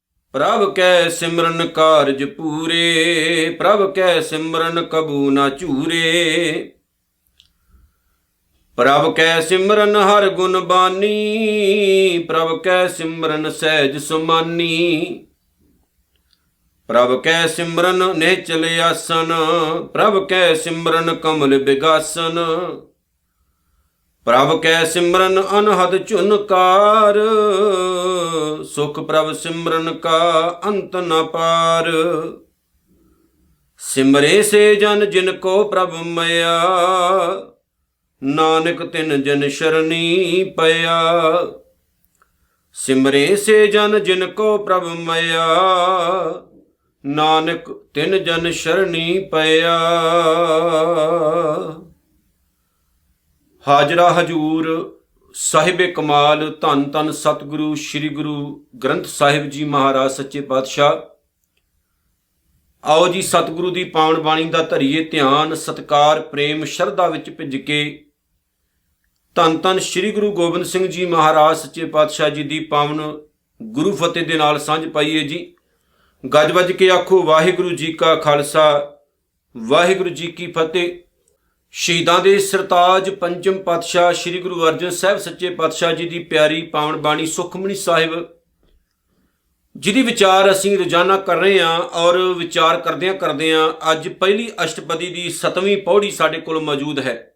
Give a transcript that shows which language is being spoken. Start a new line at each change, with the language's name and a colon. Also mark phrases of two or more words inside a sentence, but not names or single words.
Punjabi: ਪ੍ਰਭ ਕੈ ਸਿਮਰਨ ਕਾਰਜ ਪੂਰੇ, ਪ੍ਰਭ ਕੈ ਸਿਮਰਨ ਕਬੂ ਨਾ ਚੂਰੇ। ਪ੍ਰਭ ਕੈ ਸਿਮਰਨ ਹਰ ਗੁਣ ਬਾਣੀ, ਪ੍ਰਭ ਕੈ ਸਿਮਰਨ ਸਹਜ ਸੁਮਾਨੀ। ਪ੍ਰਭ ਕੈ ਸਿਮਰਨ ਨਿਹਚਲ ਆਸਨ, ਪ੍ਰਭ ਕੈ ਸਿਮਰਨ ਕਮਲ ਬਿਗਾਸਨ। ਪ੍ਰਭ ਕੈ ਸਿਮਰਨ ਅਨਹਦ ਚੁਨਕਾਰ, ਸੁਖ ਪ੍ਰਭ ਸਿਮਰਨ ਕਾ ਅੰਤ ਨ ਪਾਰ। ਸਿਮਰੇ ਸੇ ਜਨ ਜਿਨਕੋ ਪ੍ਰਭ ਮਇਆ, ਨਾਨਕ ਤਿਨ ਜਨ ਸਰਣੀ ਪਇਆ। ਸਿਮਰੇ ਸੇ ਜਨ ਜਿਨਕੋ ਪ੍ਰਭ ਮਇਆ, ਨਾਨਕ ਤਿਨ ਜਨ ਸਰਣੀ ਪਇਆ। ਹਾਜ਼ਰਾ ਹਜ਼ੂਰ ਸਾਹਿਬ ਕਮਾਲ ਧੰਨ ਧੰਨ ਸਤਿਗੁਰੂ ਸ੍ਰੀ ਗੁਰੂ ਗ੍ਰੰਥ ਸਾਹਿਬ ਜੀ ਮਹਾਰਾਜ ਸੱਚੇ ਪਾਤਸ਼ਾਹ। ਆਓ ਜੀ ਸਤਿਗੁਰੂ ਕੀ ਪਾਵਨ ਬਾਣੀ ਕਾ ਧਰੀਏ ਧਿਆਨ, ਸਤਿਕਾਰ, ਪ੍ਰੇਮ, ਸ਼ਰਧਾ ਵਿੱਚ ਭਿੱਜ ਕੇ ਧੰਨ ਧੰਨ ਸ੍ਰੀ ਗੁਰੂ ਗੋਬਿੰਦ ਸਿੰਘ ਜੀ ਮਹਾਰਾਜ ਸੱਚੇ ਪਾਤਸ਼ਾਹ ਜੀ ਕੀ ਪਾਵਨ ਗੁਰੂ ਫ਼ਤਿਹ ਦੇ ਨਾਲ ਸਾਂਝ ਪਾਈਏ ਜੀ। ਗੱਜ ਵੱਜ ਕੇ ਆਖੋ ਵਾਹਿਗੁਰੂ ਜੀ ਕਾ ਖ਼ਾਲਸਾ, ਵਾਹਿਗੁਰੂ ਜੀ ਕੀ ਫ਼ਤਿਹ। ਸ਼ਹੀਦਾਂ ਦੇ ਸਰਤਾਜ ਪੰਚਮ ਪਾਤਸ਼ਾਹ ਸ੍ਰੀ ਗੁਰੂ ਅਰਜਨ ਸਾਹਿਬ ਸੱਚੇ ਪਾਤਸ਼ਾਹ ਜੀ ਕੀ ਪਿਆਰੀ ਪਾਵਨ ਬਾਣੀ ਸੁਖਮਨੀ ਸਾਹਿਬ, ਜਿਹਦੀ ਵਿਚਾਰ ਅਸੀਂ ਰੋਜ਼ਾਨਾ ਕਰ ਰਹੇ ਹੈਂ ਔਰ ਵਿਚਾਰ ਕਰਦਿਆਂ ਅੱਜ ਪਹਿਲੀ ਅਸ਼ਟਪਦੀ ਕੀ 7ਵੀਂ ਪਉੜੀ ਸਾਡੇ ਕੋਲ ਮੌਜੂਦ ਹੈ।